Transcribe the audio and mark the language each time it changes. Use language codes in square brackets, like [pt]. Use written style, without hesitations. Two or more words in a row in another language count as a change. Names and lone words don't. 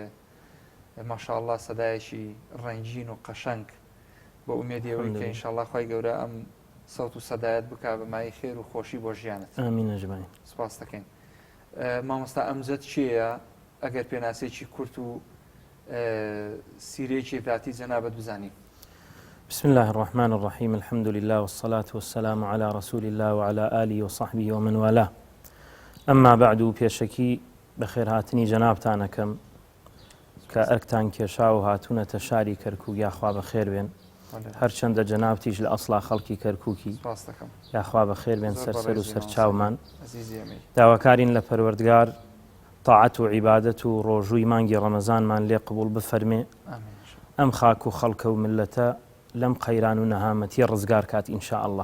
[ckb] ماشاءالله سەدایەکی ڕەنگین و قەشەنگ، بە ئومێدیەوەی کە ئینشاءالله خوای گەورە ئەم سەوت و سەدایەت بکا بەمای خێر و خۆشی بۆ ژیانت. [ar] ئامین ئەجمعین. [ckb] سوپاس دەکەین. مامۆستا ئەمجد چییە؟ ئەگەر پێناسێکی کورت و سیرەیەکی ذاتی جەنابەت بزانین. [ar] بسم الله الرحمن الرحيم. الحمد لله والصلاة والسلام على رسول الله وعلى آله وصحبه ومن والاه. أما بعد، [ckb] پێشەکی بەخێر هاتنی جەنابتانەکەم کە ئەرکتان کێشا و هاتوونەتە شاری کەرکووک، یاخوا بەخێر بێن. هەرچەندە جەنابتیش لە ئەسڵا خەڵکی کەرکووکی سپاس دەکەم. یاخوا بە خێر بێن سەرسەر و سەرچاومان عزیزی ئەمیر. داواکارین لە پەروەردگار تاعەت و عیبادەت و ڕۆژووی مانگی ڕەمەزانمان لێ قبوڵ بفەرمێ ئەم خاک و خەڵکە و ملەتە لەم قەیران و نەهامەتی ڕزگار کات ئینشاء الله.